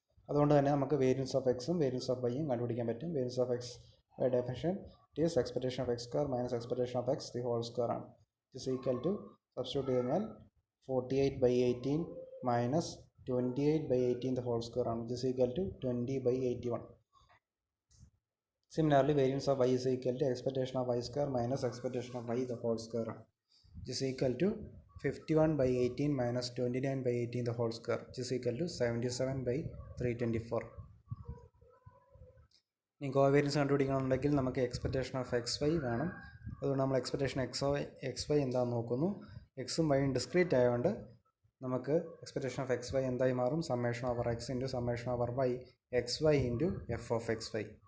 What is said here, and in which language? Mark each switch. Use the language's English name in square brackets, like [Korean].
[Malayalam] അതുകൊണ്ട് തന്നെ നമുക്ക് വേരിയൻസ് ഓഫ് എക്സും വേരിയൻസ് ഓഫ് വൈയും കണ്ടുപിടിക്കാൻ പറ്റും. Variance of X by definition it is expectation of X square minus expectation of X the whole square ആണ്. [English] Just equal to substitute കഴിഞ്ഞാൽ 48/18 minus 28/18 the whole square ആണ്. Just equal to 20/81. Similarly, variance of y is equal to expectation of y square minus expectation of y the whole square, which is equal to 51/18 minus 29/18 the whole square, which is equal to 77/324. [Malayalam] ഇനി covariance കണ്ടുപിടിക്കണമെന്നുണ്ടെങ്കിൽ നമുക്ക് expectation of X Y വേണം. അതുകൊണ്ട് നമ്മൾ expectation X Y എന്താണെന്ന് നോക്കുന്നു. എക്സും വൈയും discrete ആയതുകൊണ്ട് നമുക്ക് എക്സ്പെക്റ്റേഷൻ ഓഫ് എക്സ് വൈ എന്തായി മാറും? [English] Summation over x into summation over y x y into f of x y.